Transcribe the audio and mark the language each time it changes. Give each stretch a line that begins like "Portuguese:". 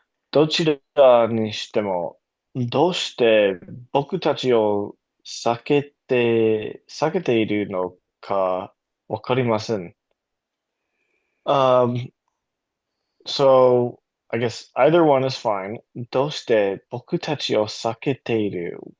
Japanese: どちらにしても、どうして僕たちを避けているのかわかりません。
English: Um, so I guess either one is fine.
Japanese: どうして僕たちを避けている?